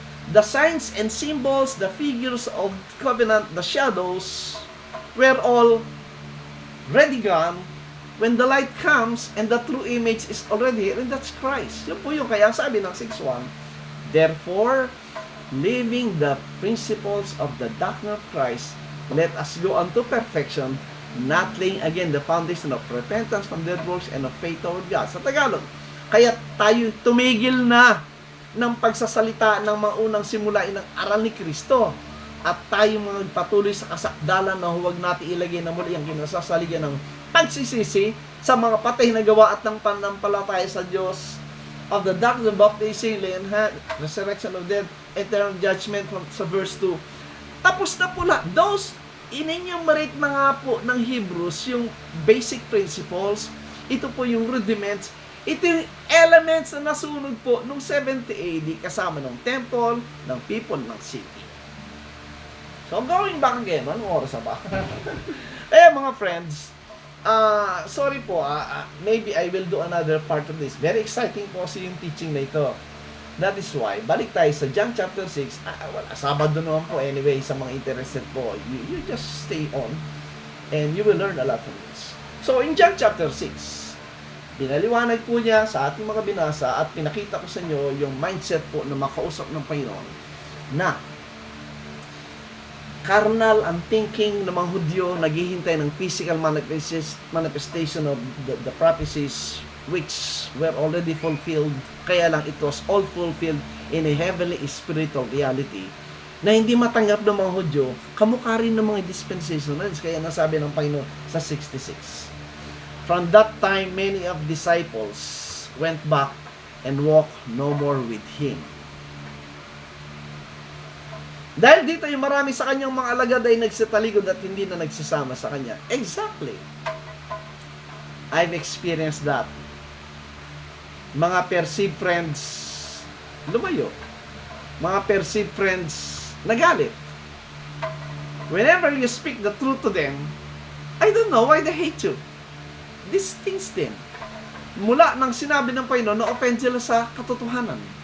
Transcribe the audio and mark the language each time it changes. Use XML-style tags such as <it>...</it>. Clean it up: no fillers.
<en>The signs and symbols, the figures of covenant, the shadows, were all ready gone when the light comes and the true image is already here, and that's Christ.</en> <tl>Yun po yung kaya sabi ng</tl> <en>6:1, therefore, leaving the principles of the doctrine of Christ, let us go unto perfection, not laying again the foundation of repentance from dead works and of faith toward God.</en> <tl>Sa Tagalog, kaya tayo tumigil na ng pagsasalita ng mga unang simulain ng aral ni Kristo at tayo magpatuloy sa kasakdalan na huwag natin ilagay na muli ang kinasasaligan ng pagsisisi sa mga patay na gawa at ng panampalataya sa Diyos</tl> <en>of the doctrine of baptism, resurrection of dead, eternal judgment</en> <tl>sa verse 2. Tapos na pula. Those in-enumerate na nga po ng Hebrews yung basic principles. Ito po yung rudiments. Ito yung elements na nasunog po nung 70 AD kasama ng temple, ng people, ng city.</tl> <en>So, going back again,</en> <tl>anong oras na ba? Mga friends, sorry po,</tl> <en>maybe I will do another part of this. Very exciting</en> <tl>po kasi yung teaching na ito.</tl> <en>That is why,</en> <tl>balik tayo sa John chapter 6. Sabado naman po anyway sa mga interested po.</tl> <en>You just stay on and you will learn a lot from this.</en> <tl>So, in John chapter 6, pinaliwanag po niya sa ating mga binasa at pinakita ko sa inyo yung mindset po na makausap ng Panginoon na carnal ang thinking ng mga Hudyo, naghihintay ng</tl> <en>physical manifestation of the prophecies which were already fulfilled,</en> <tl>kaya lang</tl> <en>it was all fulfilled in a heavenly spiritual reality</en> <tl>na hindi matanggap ng mga Hudyo, kamukha rin ng mga dispensationalists. Kaya nasabi ng Panginoon sa 66.</tl> <en>From that time, many of disciples went back and walked no more with Him.</en> <tl>Dahil dito yung marami sa kanyang mga alagad ay nagsitaligod at hindi na nagsasama sa kanya.</tl> <en>Exactly. I've experienced that.</en> <tl>Mga perceived friends, lumayo. Mga perceived friends, nagalit.</tl> <en>Whenever you speak the truth to them, I don't know why they hate you. These things</en> <tl>din. Mula nang sinabi ng Panginoon, na-offend sila sa katotohanan.</tl>